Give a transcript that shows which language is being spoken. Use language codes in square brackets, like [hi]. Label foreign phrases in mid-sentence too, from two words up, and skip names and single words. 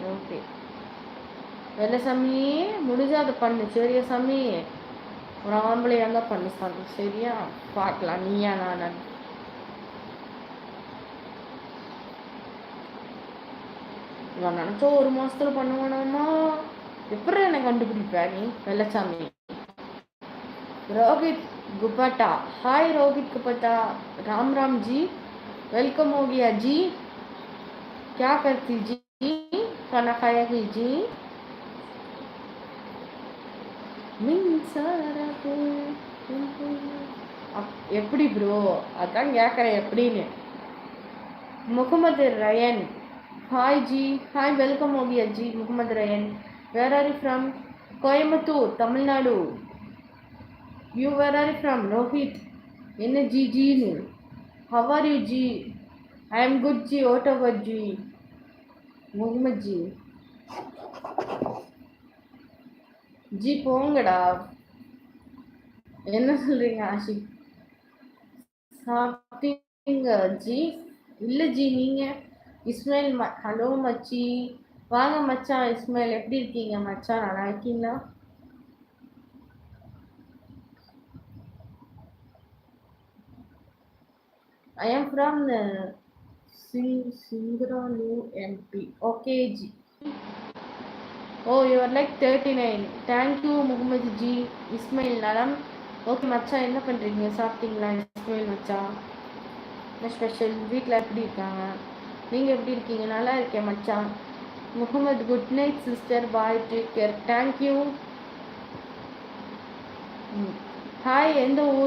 [ta] ஓகே வெள்ளசாமி, முடிஞ்சா அதை பண்ணு சரியா சாமி? ஒரு ஆம்பளையா இருந்தா பண்ணு சாமி சரியா? பார்க்கலாம் நீயா நான். நான் நினச்சோ 1 மாசத்துல பண்ணுவானாமா. எப்படி என்னை கண்டுபிடிப்ப நீ வெள்ளசாமி? [hi] रोहित गुप्ता, हाय रोहित गुप्ता, राम राम जी, वेलकम हो गया जी। क्या करती जी? खाना खाया कि जी? [ta] எப்படி ப்ரோ? அதான் கேட்குறேன் எப்படின்னு. முகமது ரயன், ஹாய் ஜி, [en] hi welcome [hi] हो गया जी [ta] முகமது ரயன். [en] where are you from? கோயம்புத்தூர், தமிழ்நாடு. You where are you from? Rohit. [ta] என்ன ஜி ஜின்னு? [en] How are you ஜி? I am good ஜி. What about ஜி? முகமது ஜி. [ta] ஜி போங்கடா. என்ன சொல்றீங்க ஆஷிக்? சாப்பிட்டீங்க ஜி? இல்லை ஜி நீங்க? இஸ்மாயில் ஹலோ மச்சி. வாங்க மச்சான். இஸ்மாயில் எப்படி இருக்கீங்க மச்சான்? நல்லா இருக்கீங்களா? [en] I am from Singralu MP. Okay ji. Oh, you are like 39. Thank you Muhammad ji. Ismail Nalam. Okay [ta] மச்சான், என்ன பண்ணுறீங்க? சாப்பிட்டீங்களா இஸ்மாயில் மச்சான்? என்ன ஸ்பெஷல்? வீட்டில் எப்படி இருக்காங்க? நீங்கள் எப்படி இருக்கீங்க? நல்லா இருக்கேன் மச்சான். [en] முகமது good night sister, bye, take care. thank you. [ta] ஹாய், எந்த ஊர்?